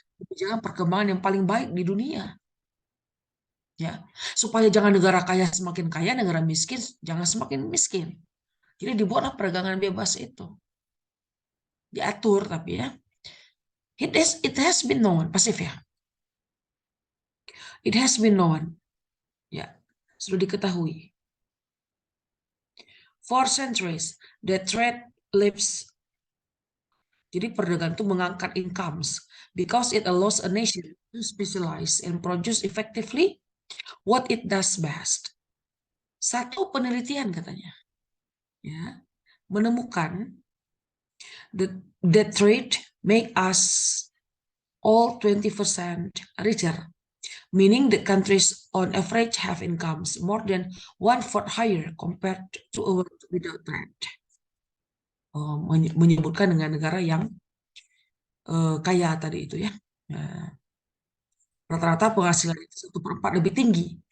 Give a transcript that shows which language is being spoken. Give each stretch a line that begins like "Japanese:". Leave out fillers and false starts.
Indonesian: Kebijakan perkembangan yang paling baik di dunia. Ya, supaya jangan negara kaya semakin kaya, negara miskin jangan semakin miskin. Jadi dibuatlah perdagangan bebas itu. Diatur tapi ya.
English: It has been known, pasif ya. It has been known. Ya, sudah diketahui. For centuries, the trade lives. Jadi perdagangan itu mengangkat incomes because it allows a nation to specialize and produce effectively what it does best. Satu penelitian katanya, ya, menemukan that trade make us all 20% richer, meaning the countries on average have incomes more than 1/4 higher compared to a world without trade.
Indonesian: Menyebutkan dengan negara yang kaya tadi itu ya. Nah, rata-rata penghasilan itu 1/4 lebih tinggi.